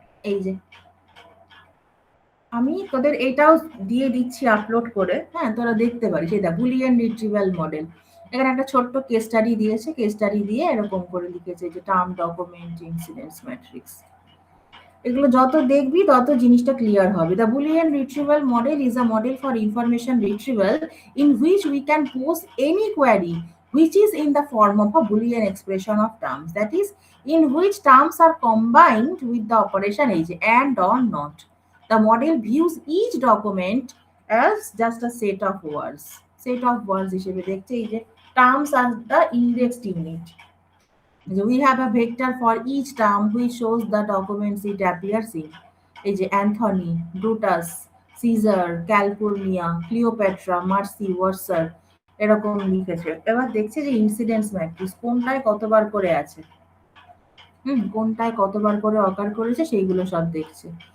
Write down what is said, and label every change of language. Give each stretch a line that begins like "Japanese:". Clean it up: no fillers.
Bangla: এই যে আমি তোদের এটাও দিয়ে দিচ্ছি আপলোড করে, হ্যাঁ তোরা দেখতে পারিস। এটা বুলিয়ান রিট্রিভাল মডেল, এখানে একটা ছোট্ট কেস স্টাডি দিয়েছে, কেস স্টাডি দিয়ে এরকম করে লিখেছে যে টার্ম, ডকুমেন্ট, ইনসিডেন্স ম্যাট্রিক্স। এগুলো যত দেখবি তত জিনিসটা ক্লিয়ার হবে।
English: The Boolean retrieval model is a model for information retrieval in which we can pose any query which is in the form of a Boolean expression of terms, that is, in which terms are combined with the operation age and or not. The model views each document as just a set of words. Set of words হিসেবে দেখছে এই যে terms are the indexed unit. So we have a vector for each term which shows the documents it appears in.
Bangla: এই যে Anthony, Brutus, caesar, California, Cleopatra, mercy, ওয়ার্সার, এরকম লিখেছে। এবার দেখছে যে ইনসিডেন্স ম্যাট্রিক্স কোনটায় কতবার করে আছে, কোনটায় কতবার করে অকার করেছে সেইগুলো সব দেখছে।